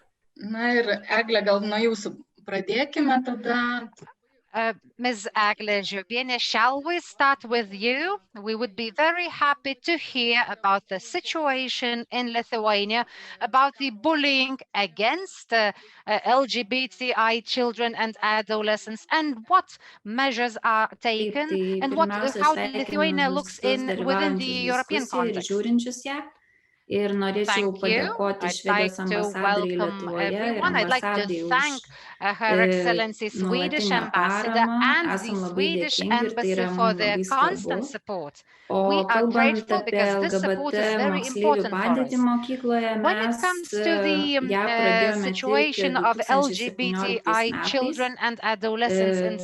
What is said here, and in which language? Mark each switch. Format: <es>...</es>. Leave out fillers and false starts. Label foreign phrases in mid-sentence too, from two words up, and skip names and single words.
<lt>Na ir Eglė, gal nuo jūsų pradėkime tada.</lt> <en>Ms. Eglė Žiobienė, shall we start with you? We would be very happy to hear about the situation in Lithuania, about the bullying against LGBTI children and adolescents, and what measures are taken, and how Lithuania looks within the European context.</en> <lt>Ir norėčiau padėkoti Švedijos ambasadoriai Lietuvoje ir ambasadai už nuolatinę paramą. Esam labai dėkingi ir tai yra mums labai svarbu. O kalbant apie LGBT moksleivių padėtį mokykloje, mes ją pradėjome teikti 2017 metais.</lt>